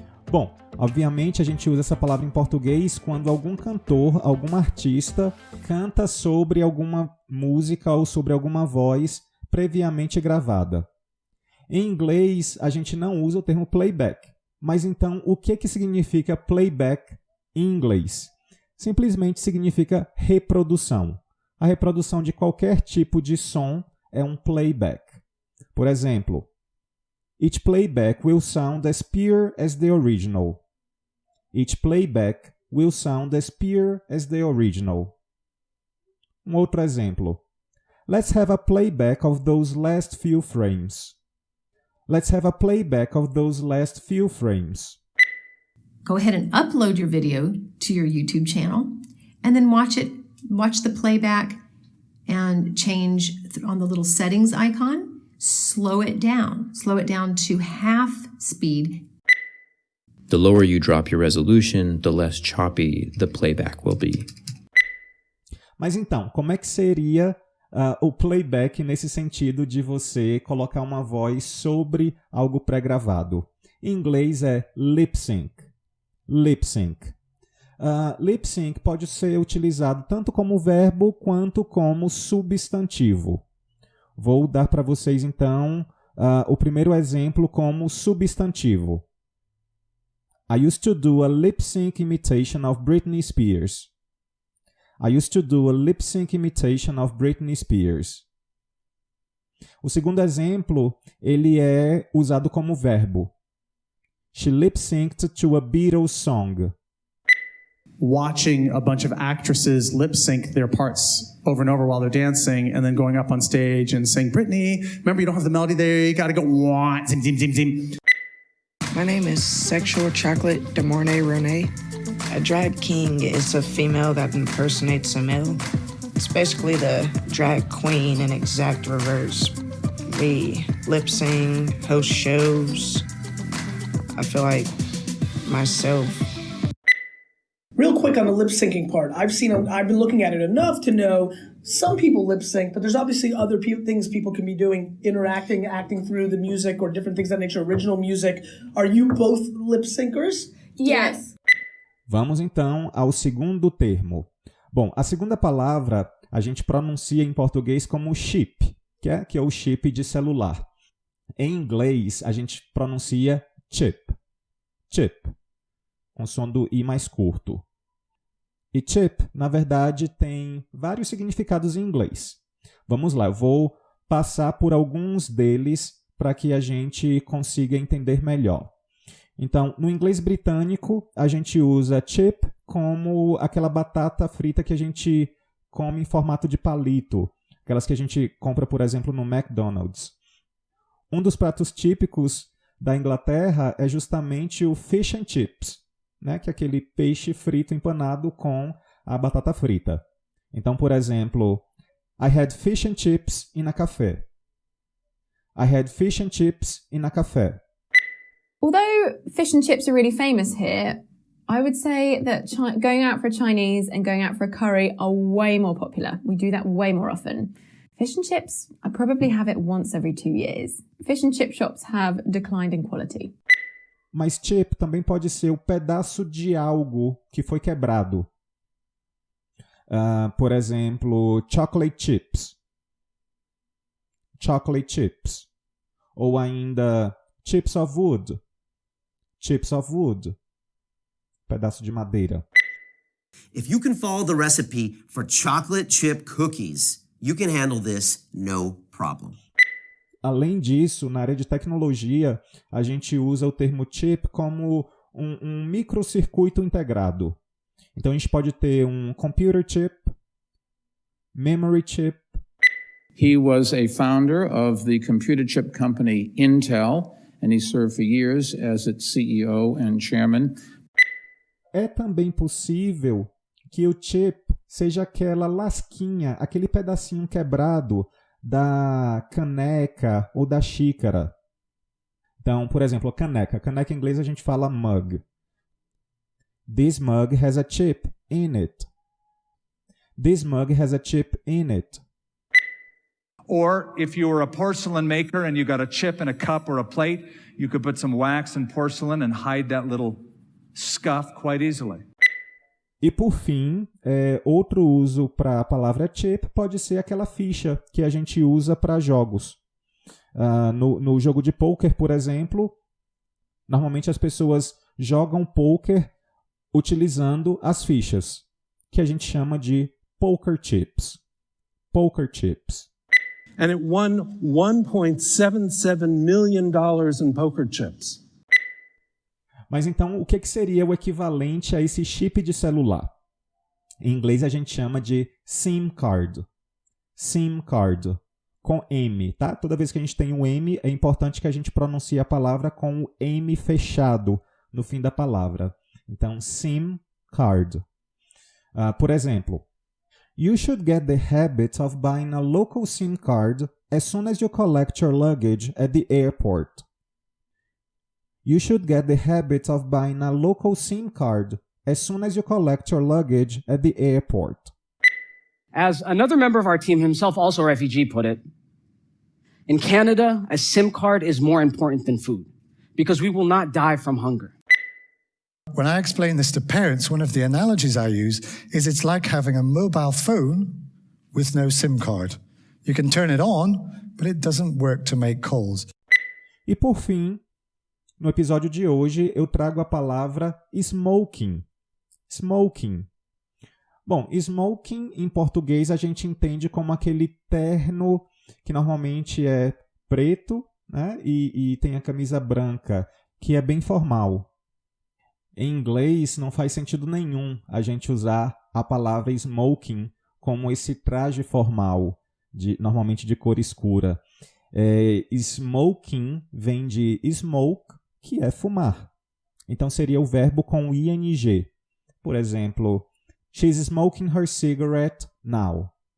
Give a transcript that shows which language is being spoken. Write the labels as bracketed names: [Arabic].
[Portuguese] Bom, obviamente a gente usa essa palavra em português quando algum cantor, algum artista canta sobre alguma música ou sobre alguma voz previamente gravada. Em inglês, a gente não usa o termo playback. Mas então, o que significa playback em inglês? Simplesmente significa reprodução. A reprodução de qualquer tipo de som é um playback. Por exemplo, [English] each playback will sound as pure as the original. Each playback will sound as pure as the original. [Portuguese] Um outro exemplo. [English] Let's have a playback of those last few frames. Let's have a playback of those last few frames. Go ahead and upload your video to your YouTube channel and then watch the playback and change on the little settings icon, slow it down to half speed. The lower you drop your resolution, the less choppy the playback will be. [Portuguese] Mas então, como é que seria o playback nesse sentido de você colocar uma voz sobre algo pré-gravado? Em inglês é lip sync. Lip sync. Lip sync pode ser utilizado tanto como verbo quanto como substantivo. Vou dar para vocês, então, o primeiro exemplo como substantivo. [English] I used to do a lip sync imitation of Britney Spears. I used to do a lip sync imitation of Britney Spears. [Portuguese] O segundo exemplo, ele é usado como verbo. [English] She lip synced to a Beatles song. Watching a bunch of actresses lip sync their parts over and over while they're dancing and then going up on stage and saying, Britney, remember you don't have the melody there, you gotta go, wah, zim, zim, zim, zim. My name is Sexual Chocolate de Mornay Rene. A drag king is a female that impersonates a male. It's basically the drag queen in exact reverse. We lip sing, host shows. I feel like myself. Real quick on the lip syncing part, I've been looking at it enough to know some people lip sync, but there's obviously other things people can be doing, interacting, acting through the music or different things that nature, original music. Are you both lip syncers? Yes. [Portuguese] Vamos então ao segundo termo. Bom, a segunda palavra a gente pronuncia em português como chip, que é o chip de celular. Em inglês, a gente pronuncia chip. Chip, com som do I mais curto. E chip, na verdade, tem vários significados em inglês. Vamos lá, eu vou passar por alguns deles para que a gente consiga entender melhor. Então, no inglês britânico, a gente usa chip como aquela batata frita que a gente come em formato de palito, aquelas que a gente compra, por exemplo, no McDonald's. Um dos pratos típicos da Inglaterra é justamente o fish and chips, né? Que é aquele peixe frito empanado com a batata frita. Então, por exemplo, [English] I had fish and chips in a café. I had fish and chips in a café. Although fish and chips are really famous here, I would say that going out for a Chinese and going out for a curry are way more popular. We do that way more often. Fish and chips, I probably have it once every 2 years. Fish and chip shops have declined in quality. [Portuguese] Mas chip também pode ser o pedaço de algo que foi quebrado. Por exemplo, chocolate chips. Chocolate chips. Ou ainda [English] chips of wood. Chips of wood. [Portuguese] Pedaço de madeira. [English] If you can follow the recipe for chocolate chip cookies, you can handle this no problem. [Portuguese] Além disso, na área de tecnologia, a gente usa o termo chip como um microcircuito integrado. Então, a gente pode ter um computer chip, memory chip. [English] He was a founder of the computer chip company Intel, and he served for years as its CEO and chairman. [Portuguese] É também possível que o chip seja aquela lasquinha, aquele pedacinho quebrado da caneca ou da xícara. Então, por exemplo, caneca. Caneca em inglês a gente fala mug. [English] This mug has a chip in it. This mug has a chip in it. Or if you were a porcelain maker and you got a chip in a cup or a plate, you could put some wax and porcelain and hide that little scuff quite easily. [Portuguese] E por fim, outro uso para a palavra chip pode ser aquela ficha que a gente usa para jogos. No jogo de poker, por exemplo, normalmente as pessoas jogam poker utilizando as fichas, que a gente chama de poker chips. Poker chips. [English] And it won $1.77 million in poker chips. [Portuguese] Mas então, o que seria o equivalente a esse chip de celular? Em inglês a gente chama de SIM card. SIM card. Com M, tá? Toda vez que a gente tem um M, é importante que a gente pronuncie a palavra com o M fechado no fim da palavra. Então, SIM card. Por exemplo, [English] you should get the habit of buying a local SIM card as soon as you collect your luggage at the airport. You should get the habit of buying a local SIM card as soon as you collect your luggage at the airport. As another member of our team, himself also a refugee, put it, in Canada, a SIM card is more important than food because we will not die from hunger. When I explain this to parents, one of the analogies I use is it's like having a mobile phone with no SIM card. You can turn it on, but it doesn't work to make calls. [Portuguese] E por fim, no episódio de hoje, eu trago a palavra smoking. Smoking. Bom, smoking em português a gente entende como aquele terno que normalmente é preto, né? E tem a camisa branca, que é bem formal. Em inglês não faz sentido nenhum a gente usar a palavra smoking como esse traje formal, normalmente de cor escura. Smoking vem de smoke, que é fumar. Então seria o verbo com ing. Por exemplo, [English] she's smoking her cigarette now.